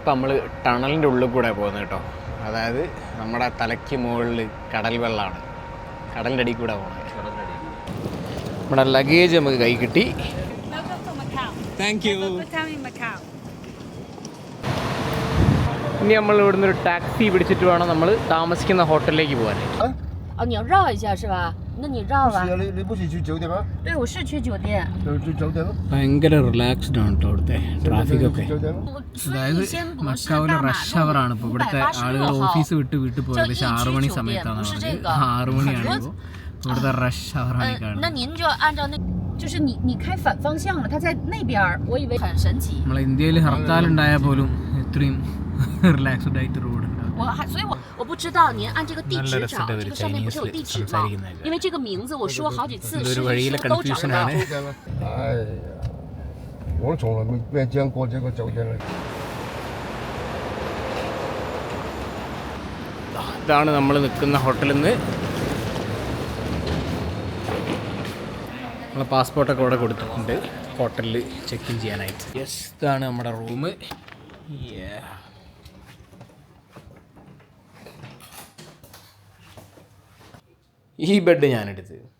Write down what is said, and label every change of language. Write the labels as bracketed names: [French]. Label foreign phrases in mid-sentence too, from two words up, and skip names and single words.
[Malayalam] ഇപ്പം നമ്മൾ ടണലിൻ്റെ ഉള്ളിൽ കൂടെ പോകുന്നത് കേട്ടോ. അതായത് നമ്മുടെ തലയ്ക്ക് മുകളിൽ കടൽ വെള്ളമാണ്, കടലിൻ്റെ അടിയിൽ കൂടെ പോകുന്നത്. നമ്മുടെ ലഗേജ് നമുക്ക് കൈ കിട്ടി. [English] thank you. [Malayalam] ഇനി നമ്മൾ ഇവിടുന്ന് ഒരു ടാക്സി പിടിച്ചിട്ട് വേണം നമ്മൾ താമസിക്കുന്ന ഹോട്ടലിലേക്ക് പോകാൻ. [Chinese] 你要绕一下是吧？那你绕吧。你不是去酒店吗？对，我是去酒店。去酒店了。 [Malayalam] ഭയങ്കര റിലാക്സ്ഡ് ആണ് കേട്ടോ ഇവിടുത്തെ ട്രാഫിക്കൊക്കെ. [Chinese] 酒店了。 [Malayalam] അതായത് മക്കാവിലെ [English] rush hourആണ് [Malayalam] ഇപ്പോൾ. ഇവിടുത്തെ ആളുകൾ ഓഫീസ് വിട്ട് പോയത് ഏകദേശം 6 മണി സമയത്താണ് പറഞ്ഞത്. 6 മണിയാണ് ഇപ്പോൾ ഇവിടുത്തെ [English] rush hourആണ് [Malayalam] കാണുന്നത്. [Chinese] 那您就按照那，就是你开反方向了，它在那边，我以为很神奇。 [Malayalam] നമ്മളെ ഇന്ത്യയിൽ ഹർത്താൽ ഉണ്ടായാൽ പോലും ഇത്രയും റിലാക്സ്ഡ് ആയിട്ട് റോഡ് ഉണ്ടാവും. [Chinese] 所以我不知道您按这个地址找，这个上面不是有地址吗？因为这个名字我说好几次，是都找不到。哎呀，我从来没见过这个酒店了。 [Malayalam] ഇതാണ് നമ്മൾ നിൽക്കുന്ന ഹോട്ടലിൽ നിന്ന്. നമ്മളെ പാസ്പോർട്ടൊക്കെ ഇവിടെ കൊടുത്തിട്ടുണ്ട് ഹോട്ടലിൽ [English] check in [Malayalam] ചെയ്യാനായിട്ട്. യെസ്, ഇതാണ് നമ്മുടെ റൂം. ഈ ബെഡ് ഞാനെടുത്ത്.